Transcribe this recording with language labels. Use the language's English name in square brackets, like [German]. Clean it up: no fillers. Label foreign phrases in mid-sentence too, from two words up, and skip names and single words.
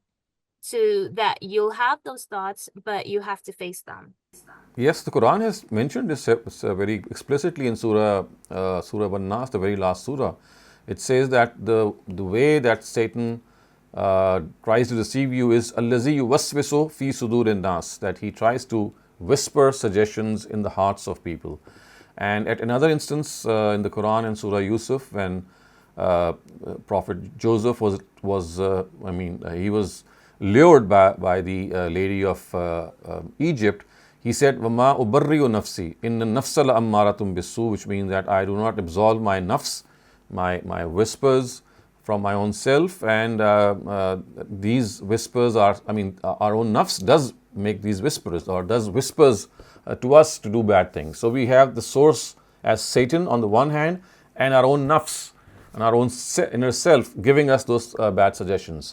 [English] So that you'll have those thoughts, but you have to face them. Yes, the Quran has mentioned this very explicitly in Surah An-Nas, the very last surah. It says that the way that Satan tries to deceive you is [Arabic] الذي يوسوس في صدور الناس, [English] that he tries to whisper suggestions in the hearts of people. And at another instance in the Quran in Surah Yusuf, when Prophet Joseph he was lured by the lady of Egypt. He said, [Arabic] "وما أبرئ نفسي إن النفس لأمارة بالسوء," [English] which means that I do not absolve my nafs, my whispers from my own self, and these whispers are, our own nafs does make these whispers, or does whispers to us to do bad things. So we have the source as Satan on the one hand, and our own nafs and our own inner self giving us those bad suggestions.